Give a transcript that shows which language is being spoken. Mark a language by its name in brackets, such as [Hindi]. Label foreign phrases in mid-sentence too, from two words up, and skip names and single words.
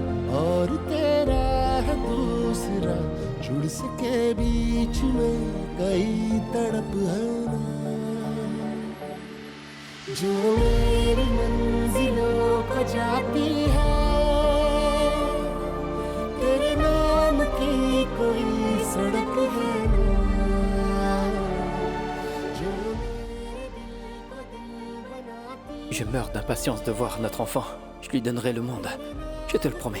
[Hindi] और तेरा है दूसरा, जुड़ सके बीच में कई तड़प है ना, जो मेरी मंजिलों को जाती है, तेरे नाम की कोई सड़क है ना, जो मेरे दिल को दिल बनाती है। [French] Je meurs d'impatience de voir notre enfant. Je lui donnerai le monde. Je te le promets.